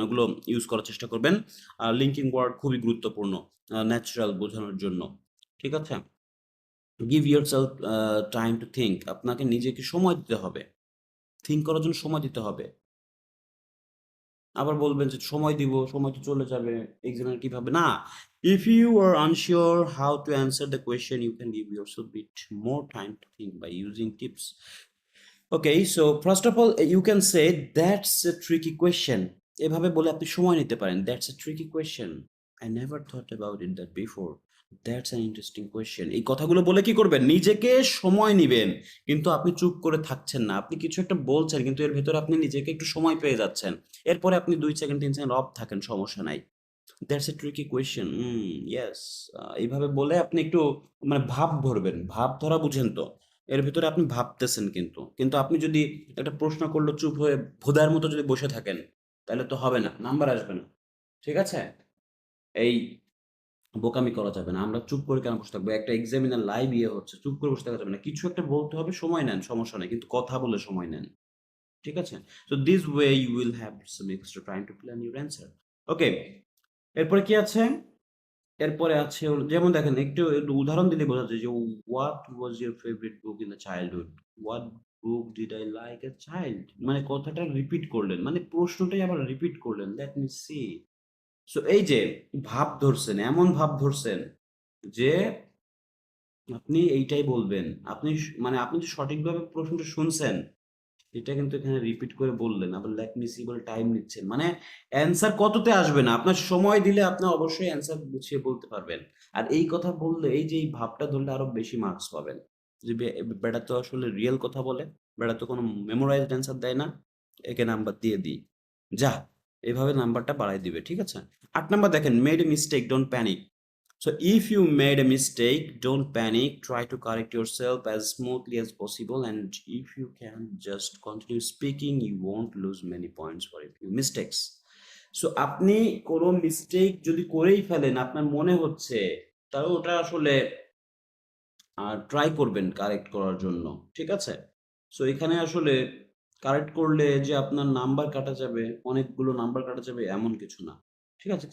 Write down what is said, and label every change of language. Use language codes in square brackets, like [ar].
[bn] ওগুলো ইউজ করার চেষ্টা করবেন। আর লিঙ্কিং ওয়ার্ড খুবই গুরুত্বপূর্ণ ন্যাচারাল বোঝানোর জন্য। ঠিক আছে? [en] Give yourself time to think. [bn] আপনাকে নিজেকে সময় দিতে হবে। থিংক করার জন্য সময় দিতে হবে। আবার বলবেন যে সময় দিব, সময় তো চলে যাবে, এক্সামের কিভাবে? না। [en] If you are unsure how to answer the question, you can give yourself bit more time to think by using tips. Okay, so first of all, you can say that's a tricky question. [bn] এভাবে বলে আপনি সময় নিতে পারেন। [en] That's a tricky question. I never thought about it that before. That's an interesting question. [bn] এই কথাগুলো বলে কি করবেন? নিজেকে সময় নিবেন। কিন্তু আপনি চুপ করে থাকছেন না। আপনি কিছু একটা বলছেন কিন্তু এর ভেতরে আপনি নিজেকে একটু সময় পেয়ে যাচ্ছেন। এরপরে আপনি ২ সেকেন্ড ৩ সেকেন্ড অফ থাকেন, সমস্যা নাই। [en] That's a tricky question. [bn] Yes. এইভাবে বলে আপনি একটু মানে ভাব ধরবেন। ভাব ধরা বুঝেন তো? এর ভেতরে আপনি ভাবতেছেন কিন্তু। কিন্তু আপনি যদি একটা প্রশ্ন করলে চুপ হয়ে ভোদার মতো যদি বসে থাকেন, তাহলে তো হবে না। নাম্বার আসবে না। ঠিক আছে? এই বোকামি করা যাবে না। আমরা চুপ করে কেন বসে থাকবো? একটা এক্সামিনার লাইভ হচ্ছে। চুপ করে বসে থাকা যাবে না। কিছু একটা বলতে হবে, সময় নেন, সমস্যা নাই। কিন্তু কথা বলে সময় নেন। ঠিক আছে? [en] So this way you will have some extra time to plan your answer. [bn] ওকে। এরপরে কি আছে? এরপরে আছে হলো যেমন দেখেন একটু উদাহরণ দিলে বোঝা যায় যে, [en] "What was your favorite book in the childhood? What book did I like as child?" [bn] মানে কথাটা রিপিট করলেন। মানে প্রশ্নটাই আবার রিপিট করলেন। [en] Let me see. [bn] সো এই যে ভাব ধরছেন, এমন ভাব ধরছেন যে আপনি এইটাই বলবেন। আপনি মানে আপনি যে সঠিকভাবে প্রশ্নটা শুনছেন এটা কিন্তু এখানে রিপিট করে বললেন। আবার [en] let me see [bn] বলে টাইম নিচ্ছেন। মানে অ্যান্সার কততে আসবে না। আপনার সময় দিলে আপনি অবশ্যই অ্যান্সার গুছিয়ে বলতে পারবেন। আর এই কথা বললে এই যে এই ভাবটা ধরলে আরো বেশি মার্কস পাবেন। যে বেটা তো আসলে রিয়াল কথা বলে। বেটা তো কোনো মেমোরাইজড অ্যান্সার দেয় না। একে নাম্বার দিয়ে দিই। যাহ! এভাবে নাম্বারটা বাড়ায় দিবে। ঠিক আছে? ৮ নাম্বার দেখেন [en] Made a mistake don't panic. So if you made a mistake, don't panic. Try to correct yourself as smoothly as possible. And if you can just continue speaking, you won't lose many points for a few mistakes. [bn] So আপনি কোনো mistake যদি করেই ফেলেন, আপনার মনে হচ্ছে, তাহলে ওটা আসলে ট্রাই করবেন কারেক্ট করার জন্য। ঠিক আছে? সো এখানে আসলে কারেক্ট করলে যে আপনার নাম্বার কাটা যাবে, অনেকগুলো নাম্বার কাটা যাবে এমন কিছু না। ঠিক আছে?